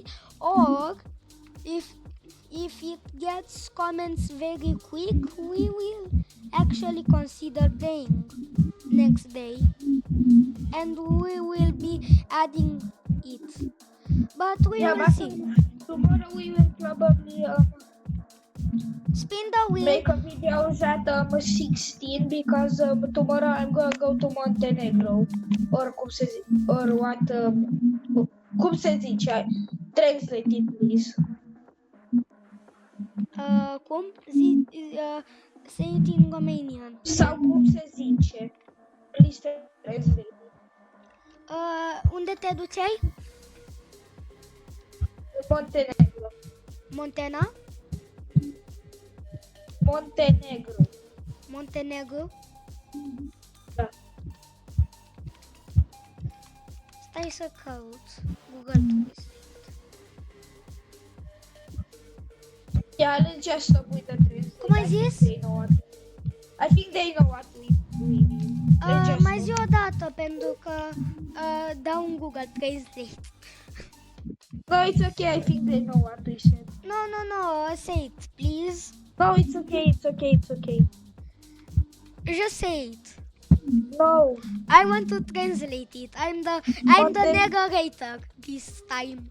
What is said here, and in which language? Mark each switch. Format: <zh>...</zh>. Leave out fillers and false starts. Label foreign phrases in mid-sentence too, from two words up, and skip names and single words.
<en>Or if it gets comments very quick, we will actually consider playing next day, and we will be adding it. But we will see. Tomorrow we will probably Spin the wheel. make a video at 16 because tomorrow I'm gonna go to Montenegro.</en> <ro>Or cum se zice?</ro> <en>Translate it, please. Cum? Say it in Romanian.</en> <ro>Sau cum se zice?</ro> <en>Please translate it.</en> <ro>Unde te duceai? Montenegro. Montana? Montenegro? Da. Stai să caut Google Translate.</ro> <en>Yeah, let's just stop with the translate.</en> <ro>Cum ai zis?</ro> <en>I think they know what we mean. Let's just</en> <ro>Mai zi</ro> <en>stop.</en> <ro>o dată pentru că dau un Google Translate.</ro> <en>No, it's okay. I think they know what we said. No, say it, please. No, it's okay. Just say it. No. I want to translate it. I'm the narrator this time.</en>